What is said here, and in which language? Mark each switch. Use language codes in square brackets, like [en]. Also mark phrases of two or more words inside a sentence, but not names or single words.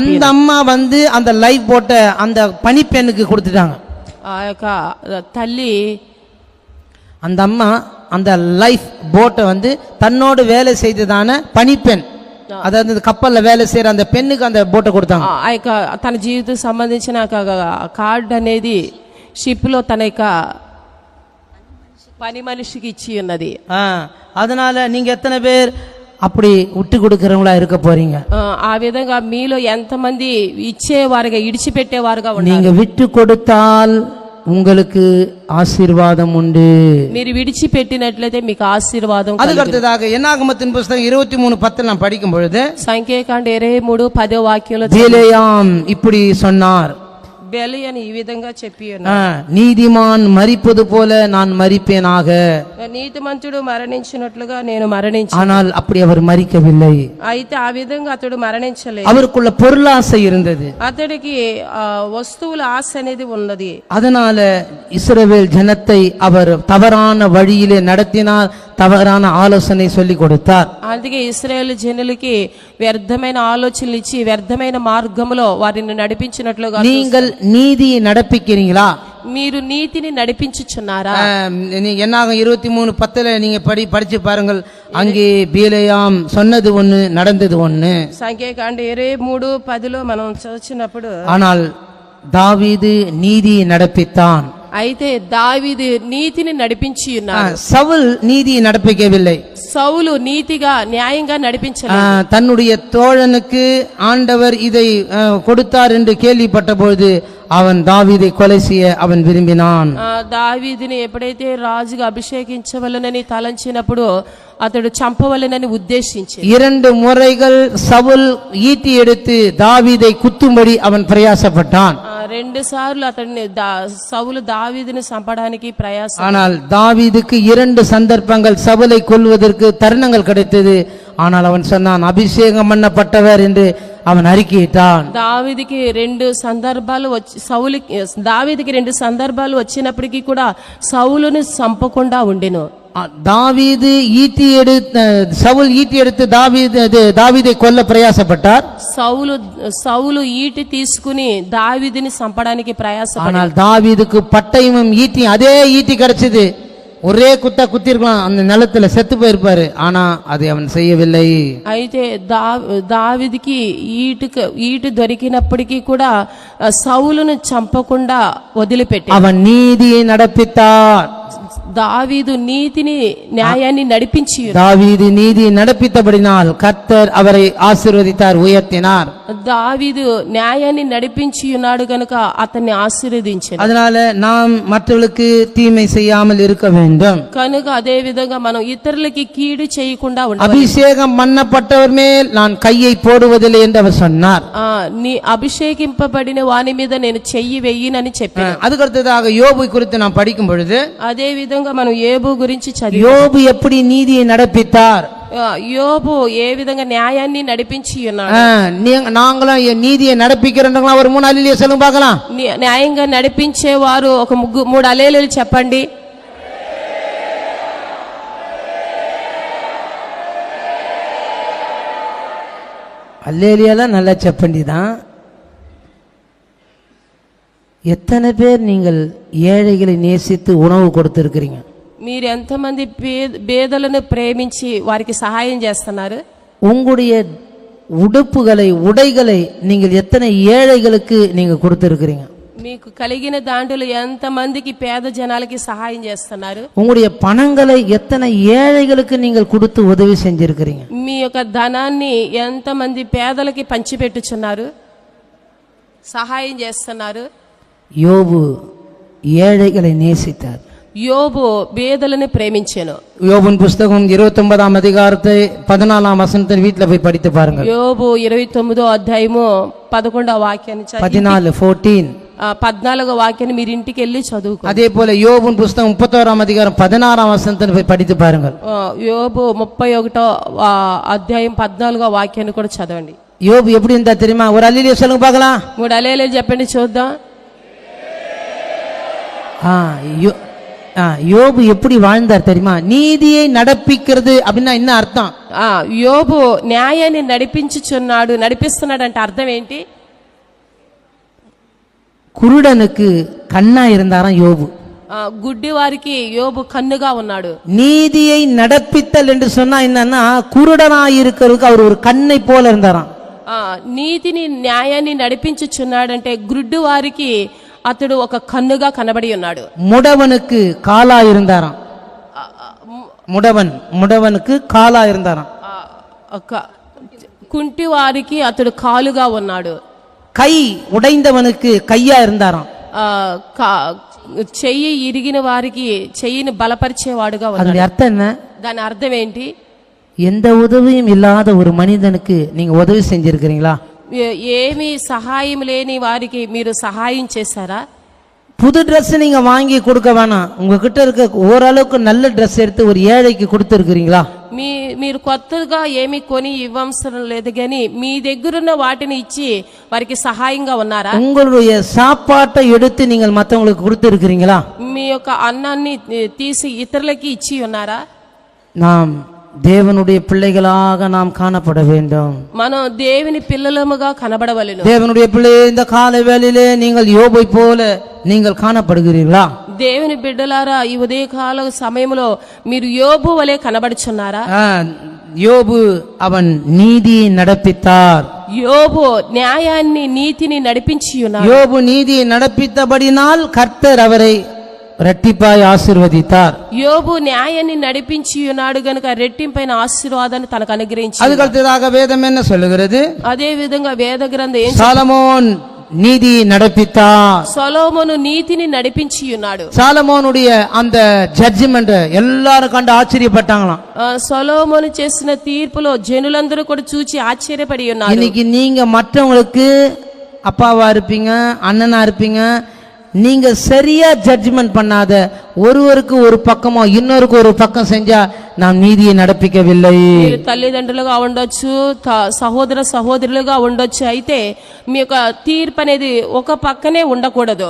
[ta] அந்த அம்மா வந்து அந்த லைஃப் போட்டை அந்த பணிப்பெண்ணுக்கு கொடுத்துட்டாங்க. [te] ఆ యొక్క తల్లి [ta] அந்த அம்மா அந்த லைஃப் போட்டை வந்து தன்னோடு வேலை செய்ததான பணிப்பெண், அதாவது கப்பல்ல வேலை செய்யற அந்த பெண்ணுக்கு அந்த போட்டை கொடுத்தாங்க. [te] ఆ యొక్క తన జీవితం సంబంధించిన కార్డ్ అనేది షిప్ లో తన యొక్క పని మనిషికి ఇచ్చి ఉన్నది. [ta] அதனால நீங்க எத்தனை பேர் அப்படி விட்டு கொடுக்கறவங்களா இருக்க போறீங்க? [te] ఆ విధంగా మీలో ఎంతమంది ఇచ్చేవారుగా ఇడిచిపెట్టేవారుగా ఉన్నారు? [ta] நீங்க விட்டு கொடுத்தால் உங்களுக்கு ஆசீர்வாதம் உண்டு. [te] మీరు విడిచిపెట్టినట్లయితే మీకు ఆశీర్వాదం. [ta] அதுக்கு அடுத்ததாக என்னாகமத்தின் புத்தகம் 23:10 நாம் படிக்கும் பொழுது [te] సంఖ్యాకాండ 23:10 వాక్యంలో [ta] பிலேயாம் இப்படி சொன்னார், [te] బెలియని ఈ విధంగా చెప్పి ఉన్నాడు, [ta] நீதிமான் மரிப்பது போல நான் மரிப்பேனாக. [te] నీతిమంతుడు మరణించినట్లుగా నేను మరణించి, [ta] ஆனால் அப்படி அவர் மரிக்கவில்லை. [te] అయితే ఆ విధంగా అతడు మరణించలేదు. [ta] அவருக்குள்ள பொருளாசை இருந்தது, [te] అతడికి వస్తువుల ఆశ అనేది ఉన్నది. [ta] அதனால இஸ்ரவேல் ஜனத்தை அவர் தவறான வழியிலே நடத்தினார், தவறான ஆலோசனை சொல்லி கொடுத்தார். [te] అందుకే ఇశ్రాయేలు జనులకి వ్యర్థమైన ఆలోచనలు ఇచ్చి వ్యర్థమైన మార్గంలో వారిని నడిపించినట్లుగా. [ta] நீங்கள் நீதியை நடப்பிக்கிறீங்களா? [te] మీరు నీతిని నడిపించుచున్నారా? [ta] என்னாகும் 23:10 நீங்க படிச்சு பாருங்கள். அங்கே பீலேயாம் சொன்னது ஒண்ணு, நடந்தது ஒண்ணு. [te] సంఖ్యాకాండ 23:10 మనం చదివినప్పుడు, [ta] ஆனால் தாவீது நீதியை நடப்பித்தான், [te] అయితే దావీదు నీతిని నడిపించి ఉన్నాడు. [ta] சவுல் நீதியை நடப்பிக்கவில்லை. [te] సౌలు నీతిగా న్యాయంగా నడిపించలేదు. [ta] தன்னுடைய தோழனுக்கு ஆண்டவர் இதை கொடுத்தார் என்று கேள்விப்பட்ட பொழுது அவன் தாவீதை கொலை செய்ய அவன் விரும்பினான். [te] దావీదుని ఎప్పుడైతే రాజుగా అభిషేకించవలనని తలంచినప్పుడు అతడు చంపవలనని ఉద్దేశించి [ta] 2 முறைகள் சவுல் ஈட்டி எடுத்து தாவீதை குத்தும்படி அவன் பிரயாசப்பட்டான். [te] 2 సార్లు అతడిని సౌలు దావీదుని చంపడానికి ప్రయాసం. [ta] ஆனால் தாவீதுக்கு 2 சந்தர்ப்பங்கள் சவுலை கொல்வதற்கு தருணங்கள் கிடைத்தது. ஆனால் அவன் சொன்னான், அபிஷேகம் பண்ணப்பட்டவர் என்று அவன் அறிக்கையிட்டான். [te] దావీదుకి 2 సందర్భాలు దావీదుకి 2 సందర్భాలు వచ్చినప్పటికీ కూడా సౌలుని చంపకుండా ఉండెను. [ta] தாவீது சவுல் ஈட்டி எடுத்து தாவீதை கொல்ல பிரயாசப்பட்டார். [te] సౌలు ఈటి తీసుకుని దావీదుని చంపడానికి ప్రయాసపడ్డాడు. [ta] ஆனால் தாவீதுக்கு பட்டயமும் ஈட்டி, அதே ஈட்டி கிடைச்சது. ஒரே குத்தி இருக்கலாம், அந்த நிலத்துல செத்து போயிருப்பாரு. ஆனா அதை அவன் செய்யவில்லை. [te] అయితే దావీదుకి ఈటు దొరికినప్పటికీ కూడా సౌలును చంపకుండా వదిలిపెట్టి [ta] அவன் நீதியை நடப்பித்தார். [te] దావీదు నీతిని న్యాయాన్ని నడిపించి, [ta] దావీదు நீதியை நடப்பித்தபடினால் கர்த்தர் அவரை ஆசீர்வதித்தார், உயர்த்தினார். [te] దావీదు న్యాయాన్ని నడిపించి ఉన్నాడు కనుక అతన్ని ఆశీర్వదించాడు. [ta] அதனால நாம் மற்றவர்களுக்கு தீமை செய்யாமல் இருக்க வேண்டும். [te] కనుక అదే విధంగా మనం ఇతరులకి కీడు చేయకుండా ఉండాలి. [ta] அபிஷேகம் பண்ணப்பட்டவர் மேல் நான் கையை போடுவதில்லை என்று அவர் சொன்னார். [te] నీ అభిషేకింపబడిన వాని మీద నేను చెయ్యి వెయ్యనని చెప్పాను. [ta] அதுக்கு அடுத்ததாக யோபு குறித்து நாம் படிக்கும் பொழுது [te] అదే విధంగా మనం యోబు గురించి చదివాం. [ta] யோபு எப்படி நீதியை நடப்பித்தார்? [te] యోబు ఏ విధంగా న్యాయాన్ని నడిపించి ఉన్నాడు. [ta] நாங்களும் நீதியை நடப்பிக்கிறோம். ஒரு 3 அல்லேலூயா சொல்லுங்க பார்க்கலாம். [te] న్యాయంగా నడిపించేవారు ఒక 3 హల్లెలూయా చెప్పండి. [ta] அல்லேலூயாலாம் நல்லா చెప్పండి தான். எத்தனை பேர் நீங்கள் ஏழைகளை நேசித்து உணவு கொடுத்திருக்கிறீங்க? [te] మీరు ఎంతమంది పేదలను ప్రేమించి వారికి సహాయం చేస్తున్నారు? [ta] உங்களுடைய உடைகளை நீங்கள் எத்தனை ஏழைகளுக்கு நீங்க கொடுத்திருக்கிறீங்க? [te] మీకు కలిగిన దాంట్లో ఎంతమందికి పేద జనాలకి సహాయం చేస్తున్నారు? [ta] உங்களுடைய பணங்களை எத்தனை ஏழைகளுக்கு நீங்கள் கொடுத்து உதவி செஞ்சிருக்கிறீங்க? [te] మీ యొక్క ధనాన్ని ఎంతమంది పేదలకి పంచిపెట్టుచున్నారు, సహాయం చేస్తున్నారు? [ta] யோபு ஏழைகளை நேசித்தார். [te] యోబు పేదలను ప్రేమించెను. [ta] யோபின் புஸ்தகம் 29ஆம் அதிகாரத்தை 14ஆம் வசனத்தை வீட்டில் போய் படித்து பாருங்க. [te] యోబు 29వ అధ్యాయము 11వ వాక్యాన్ని 14వ వాక్యాన్ని మీరు ఇంటికి వెళ్ళి చదువుకో. [ta] அதே போல யோபின் புஸ்தகம் 31ஆம் அதிகாரம் 16ஆம் வசனத்தை போய் படித்து பாருங்க. [te] యోబు 31వ అధ్యాయం 14వ వాక్యాన్ని కూడా చదవండి. [ta] யோபு எப்படி இருந்தா தெரியுமா? ஒரு அல்லேலூயா சொல்லுங்க பார்க்கலாம். [te] 3 అలేలు చెప్పండి చూద్దాం. [ta] யோபு எப்படி வாழ்ந்தார் தெரியுமா? நீதியை நடப்பிக்கிறது அப்படின்னா என்ன அர்த்தம்? [te] యోబు న్యాయాన్ని నడిపిస్తున్నాడు అంటే అర్థం ఏంటి? [ta] குருடனுக்கு கண்ணா இருந்தாராம் யோபு. [te] గుడ్డి వారికి యోబు కన్నుగా ఉన్నాడు. [ta] நீதியை நடப்பித்தல் என்று சொன்னா என்னன்னா, குருடனாய் இருக்கிறதுக்கு அவர் ஒரு கண்ணை போல இருந்தாராம். [te] నీతిని న్యాయాన్ని నడిపించుచున్నాడంటే గుడ్డి వారికి అతడు ఒక కన్నుగా కనబడి ఉన్నాడు. [ta] முடவனுக்கு காலா இருந்தாராம். முடவனுக்கு காலா இருந்தாராம். [te] కుంటి వారికి అతడు కాలుగా ఉన్నాడు. [ta] கை உடைந்தவனுக்கு கையா இருந்தாராம். [te] చెయ్యి ఇరిగిన వారికి చెయ్యిని బలపరిచేవాడుగా ఉన్నాడు. [ta] அதனுடைய அர்த்தம் என்ன? [te] దాని అర్థం ఏంటి? [ta] எந்த உதவியும் இல்லாத ஒரு மனிதனுக்கு நீங்க உதவி செஞ்சிருக்கிறீங்களா? [te] ఏమి సహాయం లేని వారికి మీరు సహాయం చేశారా? [ta] புது ட்ரெஸ் நீங்க வாங்கி கொடுக்க வேணாம், உங்ககிட்ட இருக்க ஓரளவுக்கு நல்ல ட்ரெஸ் எடுத்து ஒரு ஏழைக்கு கொடுத்துருக்கிறீங்களா? [te] మీరు కొత్తగా ఏమి కొని ఇవ్వవసరం లేదు, కానీ మీ దగ్గరున్న వాటిని ఇచ్చి వారికి సహాయంగా ఉన్నారా? [ta] உங்களுடைய சாப்பாட்டை எடுத்து நீங்கள் மற்றவங்களுக்கு கொடுத்துருக்கிறீங்களா? [te] మీ యొక్క అన్నాన్ని తీసి ఇతరులకి ఇచ్చి ఉన్నారా? [ta] நாம் தேவனுடைய பிள்ளைகளாக நாம் காணப்பட வேண்டும். [te] మనం దేవుని పిల్లలముగా కనబడవలెను. [ta] தேவனுடைய பிள்ளையே, இந்த காலை வேளையிலே நீங்கள் யோபை போல நீங்கள் காணப்படுகிறீர்களா? [te] దేవుని బిడ్డలారా, ఈ ఉదయకాల సమయంలో మీరు యోబు వలె కనబడుచున్నారా? [ta] யோபு அவன் நீதியை நடப்பித்தார். [te] యోబు న్యాయాన్ని నీతిని నడిపించి ఉన్నాడు. [ta] யோபு நீதியை நடப்பித்தபடினால் கர்த்தர் அவரை இரட்டிப்பாய் ஆசீர்வதித்தார். [te] యోబు న్యాయాన్ని నడిపించి ఉన్నాడు గనుక రెట్టింపైన ఆశీర్వాదాన్ని తనకు అనుగ్రహించాడు. [ta] அதுக்கடுத்ததாக வேதம் என்ன சொல்லுகிறது? [te] అదే విధంగా వేద గ్రంథం [ta] சாலமோன் நீதி நடப்பித்தார். [te] సొలొమోను నీతిని నడిపించి ఉన్నాడు. [ta] சாலமோனுடைய அந்த ஜட்ஜ்மென்ட் எல்லாரும் கண்டு ஆச்சரியப்பட்டாங்களாம். [te] సొలొమోను చేసిన తీర్పులో జనులందరూ కూడా చూచి ఆశ్చర్యపడి ఉన్నారు. [ta] இன்னைக்கு நீங்க மற்றவங்களுக்கு அப்பாவா இருப்பீங்க, அண்ணனா இருப்பீங்க, நீங்க சரியா ஜட்ஜ்மெண்ட் பண்ணாத ஒருவருக்கு ஒரு பக்கமோ இன்னொருக்கு ஒரு பக்கம் செஞ்சா நாம் நீதியை நடப்பிக்கவில்லை. [te] మీరు తల్లిదండ్రులుగా ఉండొచ్చు, సహోదర సహోదరులుగా ఉండొచ్చు, అయితే మీ యొక్క తీర్పు అనేది ఒక పక్కనే ఉండకూడదు.